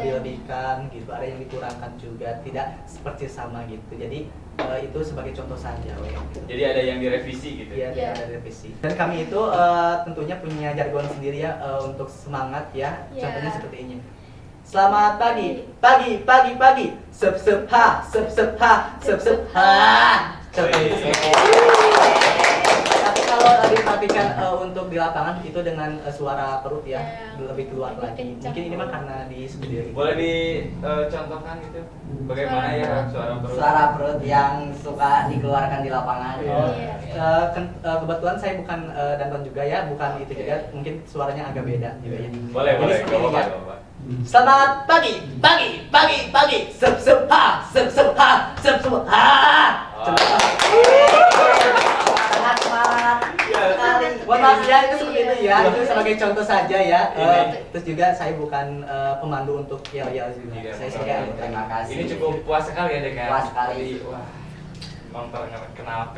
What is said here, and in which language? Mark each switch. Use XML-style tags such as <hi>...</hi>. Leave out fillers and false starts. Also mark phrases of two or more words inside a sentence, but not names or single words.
<id>dilebih-lebihkan gitu, ada yang dikurangkan juga, tidak seperti sama gitu. Jadi itu sebagai contoh saja, weh. Jadi ada yang direvisi gitu. Iya, Ya. ada revisi. Dan kami itu tentunya punya jargon sendiri ya untuk semangat ya. Ya. Contohnya seperti ini. Selamat pagi, pagi, pagi, pagi. Sep sep ha, sep sep ha, sep sep ha. Contoh itu seperti itu. Tapi kalau diperhatikan untuk di lapangan itu dengan suara perut ya, Ya, lebih keluar lebih lagi. kencang. Mungkin ini mah karena di studio gitu. Boleh dicontohkan gitu? Bagaimana ya suara perut? Suara perut yang suka dikeluarkan di lapangan. Oh, Iya. kebetulan saya bukan danton juga ya, bukan itu juga, mungkin suaranya agak beda juga ya. Boleh, Jadi boleh. seperti Gak ini apa-apa, ya. gak apa-apa. Selamat pagi, pagi, pagi, pagi. Sep sep ha, sep sep ha, sep sep ha. Sangat semangat sekali. Mohon maaf ya, itu seperti itu ya. Itu sebagai contoh saja ya. Ini. Terus juga saya bukan pemandu untuk yel-yel juga. Iya, Saya betul. sebagai Terima kasih. Ini cukup puas sekali ya dengan Puas sekali. tadi, wah, memperkenalkan</id>